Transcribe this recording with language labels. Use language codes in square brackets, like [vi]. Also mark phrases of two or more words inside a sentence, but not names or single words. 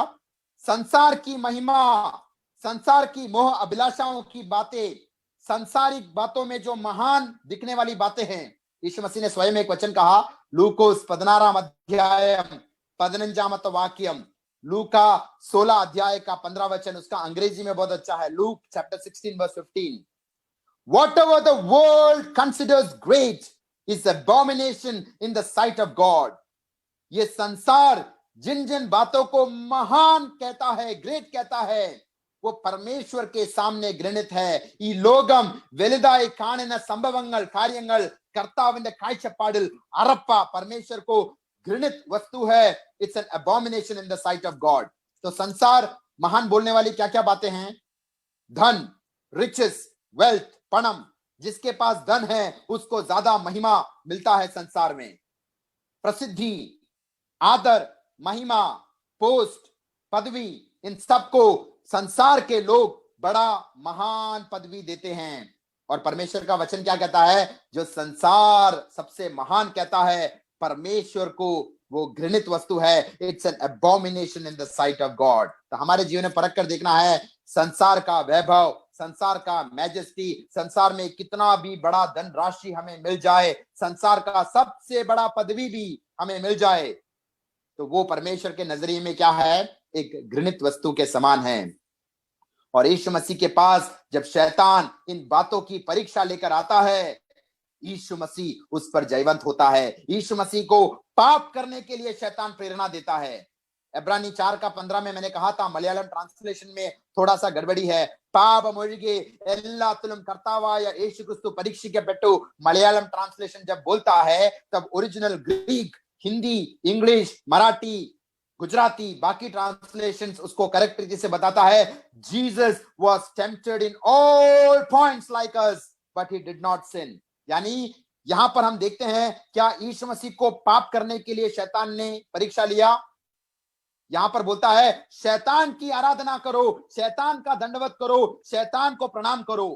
[hi] संसार की महिमा, संसार की मोह अभिलाषाओं की बातें, संसारिक बातों में जो महान दिखने वाली बातें हैं. यीशु मसीह ने स्वयं एक वचन कहा, [ml] ലൂക്കോസ് 16 അധ്യായം 15 വാക്യം, [hi] लूका 16 अध्याय का 15 वचन, उसका अंग्रेजी में बहुत अच्छा है, [en] Luke chapter 16 verse 15. Whatever the world considers great is abomination in the sight of God. [hi] ये संसार जिन जिन बातों को महान कहता है, ग्रेट कहता है, वो परमेश्वर के सामने घृणित है. [ml] ഈ ലോകം വലുതായി കാണുന്ന സംഭവങ്ങൾ, കാര്യങ്ങൾ കർത്താവിന്റെ കാഴ്ചപ്പാടിൽ അറപ്പ, [hi] परमेश्वर को घृणित वस्तु है. [en] It's an abomination in the sight of God. [hi] तो संसार महान बोलने वाली क्या क्या बातें हैं? धन, [en] riches, wealth, [hi] पणम. जिसके पास धन है उसको ज्यादा महिमा मिलता है संसार में. प्रसिद्धि, आदर, महिमा, पोस्ट, पदवी, इन सबको संसार के लोग बड़ा महान पदवी देते हैं. और परमेश्वर का वचन क्या कहता है? जो संसार सबसे महान कहता है, परमेश्वर को वो घृणित वस्तु है. [en] It's an abomination in the sight of God. [hi] तो हमारे जीवन में परख कर देखना है, संसार का वैभव, संसार का मैजेस्टी, संसार में कितना भी बड़ा धन राशि हमें मिल जाए, संसार का सबसे बड़ा पदवी भी हमें मिल जाए, तो वो परमेश्वर के नजरिए में क्या है? एक घृणित वस्तु के समान है. और यीशु मसीह के पास जब शैतान इन बातों की परीक्षा लेकर आता है, यीशु मसीह उस पर जयवंत होता है. यीशु मसीह को पाप करने के लिए शैतान प्रेरणा देता है. इब्रानी 4 का 15 में मैंने कहा था, मलयालम ट्रांसलेशन में थोड़ा सा गड़बड़ी है. [ml] പാപമൊഴികെ എല്ലാത്തിലും കർത്താവായ യേശു ക്രിസ്തു പരീക്ഷിക്കപ്പെട്ടു. [hi] मलयालम ट्रांसलेशन जब बोलता है तब ओरिजिनल ग्रीक, हिंदी, इंग्लिश, मराठी, गुजराती, बाकी ट्रांसलेशंस उसको करेक्ट तरीके से बताता है. [en] Jesus was tempted in all points like us but he did not sin. [hi] यानी यहां पर हम देखते हैं, क्या यीशु मसीह को पाप करने के लिए शैतान ने परीक्षा लिया? यहां पर बोलता है शैतान की आराधना करो, शैतान का दंडवत करो, शैतान को प्रणाम करो।